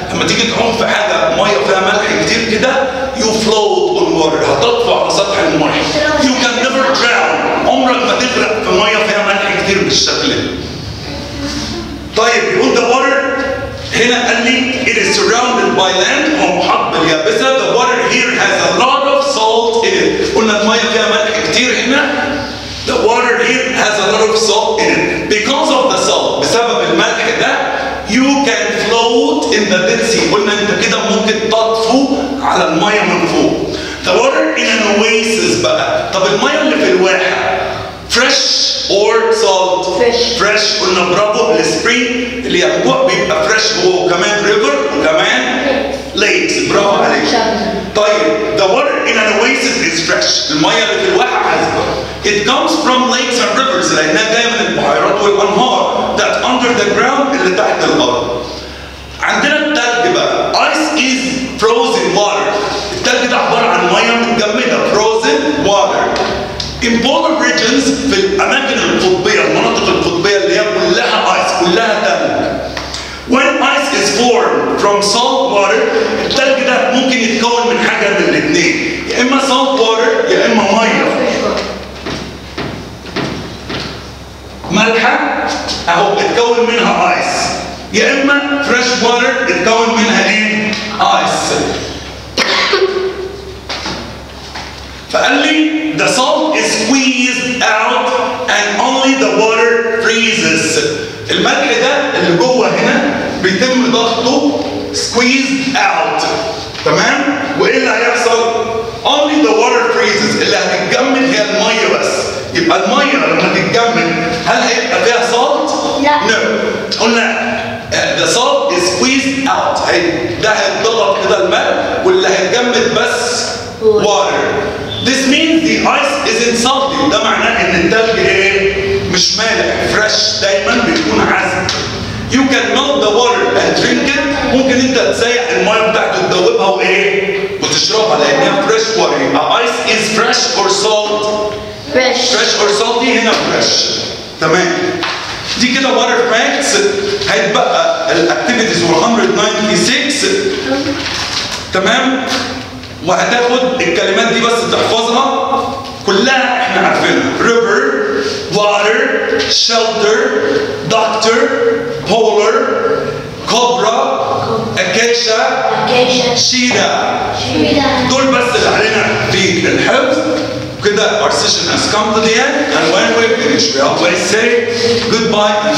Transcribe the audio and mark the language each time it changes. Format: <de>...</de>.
<ar>لما تيجي تعوم في حاجه ميه فيها ملح كتير كده</ar> <en>you float on water،</en> <ar>هتطفو على سطح الميه.</ar> <en>you can never drown،</en> <ar>عمرك ما تغرق في ميه فيها ملح كتير بالشكل ده. طيب يقول the water هنا قال لي</ar> <en>it is surrounded by land،</en> <ar>هو محاط باليابسه.</ar> <en>the water here has a lot of salt in it.</en> <ar>قلنا الميه فيها ملح كتير هنا.</ar> <en>the water here has a lot of salt in it because of the salt،</en> <ar>بسبب الملح ده</ar> <en>you can float in the dead sea.</en> <ar>قلنا انت كده ممكن تطفو على الميه من فوق.</ar> <en>the water in an oasis بقى.</en> <ar>طب الميه اللي في الواحه fresh or salt؟ fresh. قلنا برافو، السبرينج اللي ينبوع بيبقى fresh هو، وكمان ريفر وكمان lakes. برافو عليك.</ar> <en>طيب the water in an oasis is fresh.</en> <ar>الميه اللي في الواحه عذبه.</ar> <en>it comes from lakes and rivers،</en> <ar>لانها جايه من البحيرات والانهار</ar> <en>that under the ground، اللي تحت الارض. عندنا التلج بقى ice is frozen water.</en> <ar>التلج ده عباره عن ميه متجمده frozen water.</ar> <en>in polar regions،</en> <ar>في الاماكن القطبيه، المناطق القطبيه اللي هي كلها ايس، كلها تلج.</ar> <en>when ice is formed from salt water،</en> <ar>التلج ده ممكن يتكون من حاجه من الاثنين، يا اما salt water يا اما ميه مالحه اهو اتكون منها ايس، يا اما fresh water اتكون منها ايه؟ ايس.</ar> <en>فقال لي the salt is squeezed out and only the water freezes.</en> <ar>الملح ده اللي جوه هنا بيتم ضغطه squeezed out. تمام؟ وايه اللي هيحصل؟</ar> <en>only the water freezes،</en> <ar>اللي هتتجمد هي الميه بس. يبقى الميه لما تتجمد هل هيبقى فيها salt؟ لا.</ar> <en>no.</en> <ar>قلنا</ar> <en>the salt is squeezed out،</en> <ar>ده هيتضغط كده الماء، واللي هيتجمد بس water.</ar> <en>This means the ice isn't salty.</en> <ar>ده معناه ان التلج ايه؟ مش مالح. fresh دايما بيكون عذب.</ar> <en>You can melt the water and drink it.</en> <ar>ممكن انت تسيح الميه بتاعته تدوبها وايه؟ وتشربها لانها فريش واتر.</ar> <en>يبقى ice is fresh or salt؟ fresh or salty.</en> <ar>هنا fresh. تمام. دي كده واتر فاكتس. هيتبقى الاكتيفيتيز 196. تمام؟ وهتاخد الكلمات دي بس تحفظها كلها احنا عارفينها.</ar> <en>river, water, shelter, doctor, polar, cobra, acacia, cheetah.</en> <ar>دول بس اللي علينا في الحفظ.</ar> <en>كده our session has come to the end, and when we finish we always say goodbye.</en>